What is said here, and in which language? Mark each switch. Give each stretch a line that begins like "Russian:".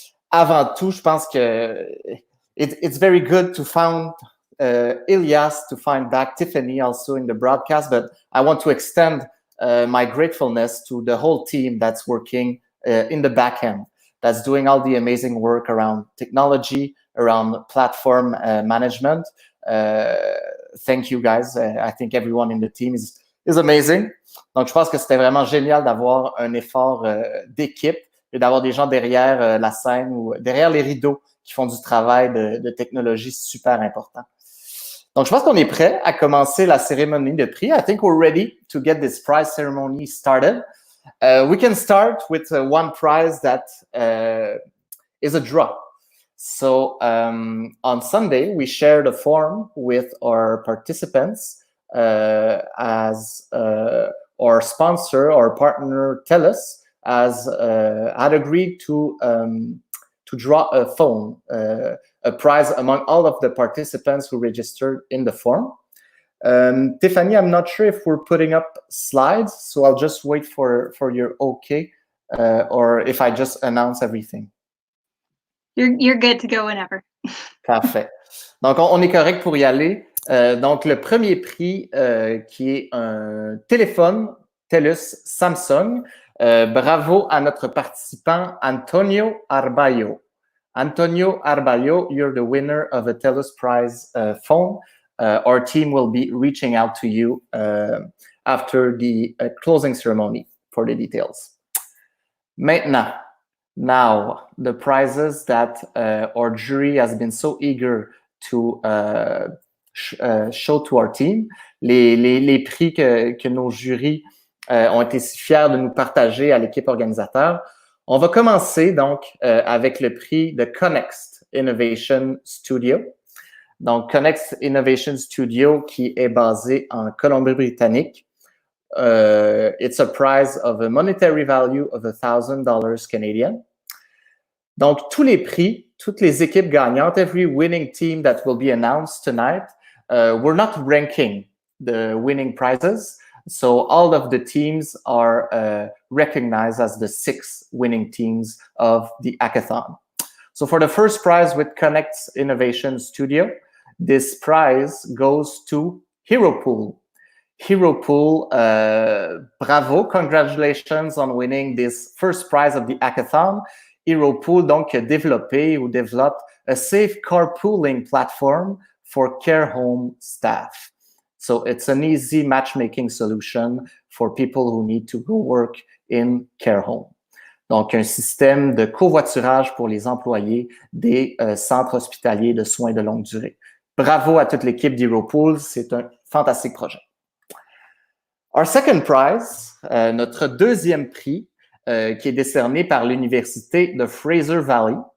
French: Avant tout, je pense que
English: it's very good to find Ilias, to find back Tiffany also in the broadcast, but I want to extend my gratefulness to the whole team that's working in the back end, that's doing all the amazing work around technology, around platform management. Thank you, guys. I think everyone in the team is amazing.
French: Donc, je pense que c'était vraiment génial d'avoir un effort d'équipe et d'avoir des gens derrière la scène ou derrière les rideaux qui font du travail de technologie super important. Donc, je pense qu'on est prêt à commencer la cérémonie de prix.
English: I think we're ready to get this prize ceremony started. We can start with one prize that is a draw. So on Sunday, we shared a form with our participants as our sponsor, our partner, TELUS, had agreed to draw a phone, a prize among all of the participants who registered in the form. Tiffany, I'm not sure if we're putting up slides, so I'll just wait for your okay, or if I just announce everything. You're good to go whenever.
French: Parfait. Donc, on est correct pour y aller. Donc, le premier prix, qui est un téléphone TELUS Samsung. Bravo à notre participant Antonio Arballo.
English: Antonio Arballo, you're the winner of a TELUS Prize phone. Our team will be reaching out to you after the closing ceremony for the details.
French: Maintenant,
English: the prizes that our jury has been so eager to show to our team,
French: les prix que nos jurys ont été si fiers de nous partager à l'équipe organisateur. On va commencer donc avec le prix de Connext Innovation Studio. Donc, Connext Innovation Studio qui est basé en Colombie-Britannique.
English: It's a prize of a monetary value of $1,000 Canadian.
French: Donc, tous les prix, toutes les équipes gagnantes,
English: every winning team that will be announced tonight, we're not ranking the winning prizes. So all of the teams are recognized as the 6 winning teams of the hackathon. So for the first prize with Connect Innovation Studio, this prize goes to HeroPool. HeroPool, bravo, congratulations on winning this first prize of the hackathon. HeroPool,
French: donc, développe
English: a safe carpooling platform for care home staff. So it's an easy matchmaking solution for people who need to go work in care home.
French: Donc, un système de covoiturage pour les employés des centres hospitaliers de soins de longue durée. Bravo à toute l'équipe d'HeroPool, c'est un fantastique projet.
English: Our second prize,
French: notre deuxième prix, qui est décerné par l'Université de Fraser Valley.